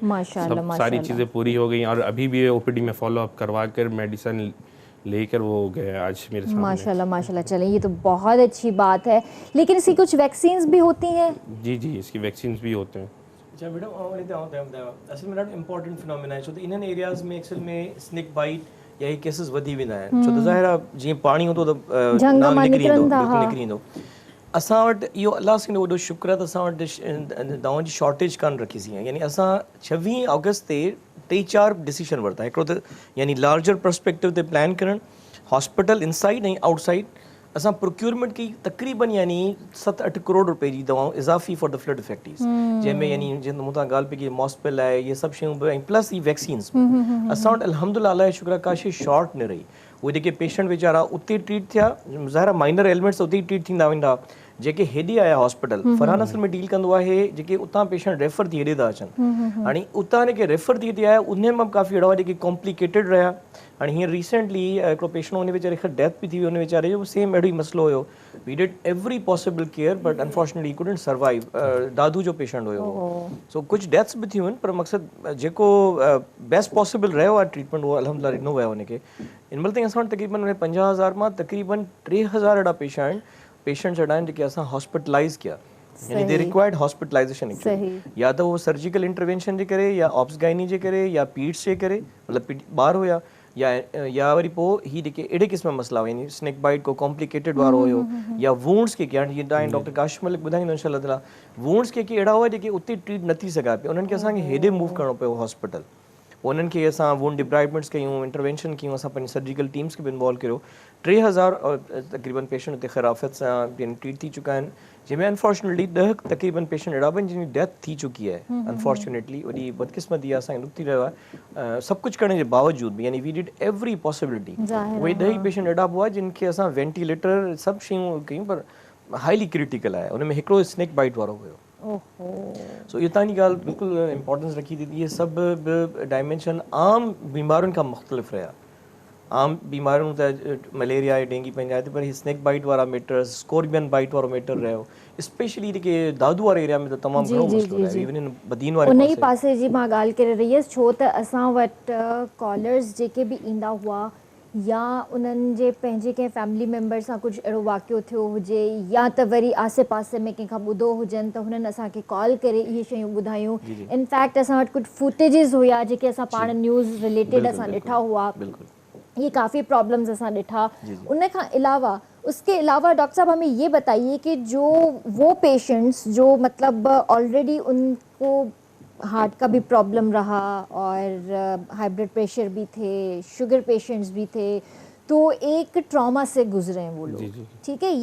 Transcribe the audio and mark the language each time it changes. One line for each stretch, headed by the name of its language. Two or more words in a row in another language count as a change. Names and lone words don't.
Urdu: माशाल्लाह, ساری چیزیں پوری ہو گئی، اور ابھی بھی او پی ڈی میں فالو اپ کروا کر میڈیسن لے کر وہ گئے آج میرے سامنے. ماشاءاللہ ماشاءاللہ. چلیں، یہ تو بہت اچھی بات ہے۔ لیکن اس کی کچھ ویکسینز بھی ہوتی ہیں? جی اس کی ویکسینز بھی ہوتے ہیں.
Sindhi: अच्छा मैडम, असल में ॾाढो
English: important phenomena
Sindhi: आहे, छो त इन्हनि एरियाज़ में एक्चुअल में
English: snake bite
Sindhi: या ही केसिस वधी वेंदा आहिनि, छो त ज़ाहिर आहे जीअं पाणी हूंदो त नांग निकिरी ईंदो। असां वटि इहो अलाह सां वॾो शुक्र आहे त असां वटि दवाउनि जी शॉर्टेज कान रखीसीं आहे, यानी असां 26 अगस्त ते 4 डिसीजन वरिता। हिकिड़ो त यानी
English: larger perspective
Sindhi: ते प्लान करणु,
English: hospital inside
Sindhi: ऐं आउटसाइड असां प्रोक्यूरमेंट की तक़रीबन यानी 7-8 करोड़ रुपए जी दवाऊं इज़ाफ़ी
English: for the flood affectees,
Sindhi: जंहिंमें यानी जीअं मूं तां ॻाल्हि पई की मॉस्पिल आहे, इहे सभु शयूं बि ऐं प्लस ई वैक्सीन्स बि असां वटि अल्हम्दुलिल्लाह अलाए शुक्र आहे का शइ शॉर्ट न रही। उहे जेके पेशेंट वीचारा उते ट्रीट थिया, ज़ाहिर
English: minor ailments
Sindhi: उते ई ट्रीट थींदा वेंदा, जेके हेॾे आया हॉस्पिटल फरहान असल में डील कंदो आहे जेके उतां पेशेंट रेफर थी हेॾे था अचनि। हाणे उतां जेके रेफर थी आया उन मां बि काफ़ी अहिड़ा जेके कॉम्प्लिकेटेड रहिया। हाणे हींअर रिसेंटली हिकिड़ो पेशेंट हुन वीचारे खां डेथ बि थी वई, हुन वीचारे जो सेम अहिड़ो ई मसइलो हुयो।
English: We did every possible care but unfortunately couldn't survive.
Sindhi: दादू जो पेशेंट हुयो, सो कुझु डेथ्स बि थियूं आहिनि, पर मक़सदु जेको
English: best possible
Sindhi: रहियो आहे ट्रीटमेंट उहो अल्हम्दुलिल्लाह ॾिनो वियो हुनखे। हिन महिल ताईं असां वटि तक़रीबन 50,000 मां तक़रीबन 3,000 अहिड़ा पेशेंट्स अहिड़ा आहिनि जेके असां हॉस्पिटलाइज़ किया, यानी
English: they required hospitalization,
Sindhi: या त उहो
English: surgical intervention
Sindhi: जे करे, या
English: obs gynae
Sindhi: जे करे, या पीड्स जे करे, मतिलबु ॿार हुया, या वरी पोइ ही जेके अहिड़े क़िस्म मसइला हुआ, यानी
English: snake bite
Sindhi: को कॉम्प्लिकेटेड वारो हुयो, या वूंड्स के हाणे जीअं तव्हां डॉक्टर काशिफ मलिक ॿुधाईंदो
Arabic: إن شاء الله تعالى,
Sindhi: वूंड्स के अहिड़ा हुआ जेके उते ट्रीट न थी सघा पिया, उन्हनि खे असांखे हेॾे मूव करिणो पियो हॉस्पिटल। उन्हनि खे असां
English: wound debridements
Sindhi: कयूं, इंटरवेंशन कयूं, असां पंहिंजी
English: surgical teams
Sindhi: खे बि इन्वॉल्व कयो। 3,000 तक़रीबन पेशेंट हुते ख़राफ़त सां यानी ट्रीट थी चुका आहिनि, जंहिंमें अनफॉर्चुनेटली 10 तक़रीबन पेशेंट अहिड़ा बि जिन जी डेथ थी चुकी आहे। अनफॉर्चुनेटली वॾी बदकिस्मती आहे, असांखे दुख थी रहियो आहे। सभु कुझु करण जे बावजूदि बि यानी
English: we did every possibility.
Sindhi: उहे 10 पेशेंट अहिड़ा बि हुआ जिन खे असां वेंटिलेटर सभु शयूं कयूं, पर
English: highly critical
Sindhi: आहे। उन में हिकिड़ो
English: snake bite
Sindhi: वारो हुयो। सो इहो तव्हांजी ॻाल्हि बिल्कुलु इम्पोर्टेंस रखी थी। इहे सभु बि डायमेंशन आम बीमारियुनि खां मुख़्तलिफ़ रहिया। आम बीमारियूं त मलेरिया आहे, डेंगी पंहिंजा आहे, पर ही
English: snake bite
Sindhi: वारा मैटर्स,
English: scorpion bite
Sindhi: वारो मैटर रहियो, स्पेशली जेके दादू वारे एरिया में त तमामु घणो मसइलो आहे। इवन इन बदीन वारे उन ई पासे जी मां ॻाल्हि करे रही हुयसि, छो त असां वटि कॉलर्स जेके बि ईंदा हुआ, या उन्हनि जे पंहिंजे कंहिं
English: family member
Sindhi: सां कुझु अहिड़ो वाक़ियो थियो हुजे, या त वरी आसे पासे में कंहिंखां ॿुधो हुजनि, त हुननि असांखे कॉल करे इहे शयूं ॿुधायूं। इनफैक्ट असां वटि कुझु फुटेजिस हुया जेके असां पाण न्यूज़ रिलेटेड असां ॾिठा हुआ। ये काफ़ी प्रॉब्लम्स असां ॾिठा। उन खां अलावा
Urdu: اس کے علاوہ ڈاکٹر صاحب ہمیں یہ بتائیے کہ جو وہ پیشنٹس جو مطلب آل ریڈی ان کو ہارٹ کا بھی پرابلم رہا اور
English: high blood pressure
Urdu: بھی تھے,
English: sugar patients
Urdu: بھی تھے، تو ایک ٹراما سے گزرے ہیں وہ لوگ، ٹھیک ہے.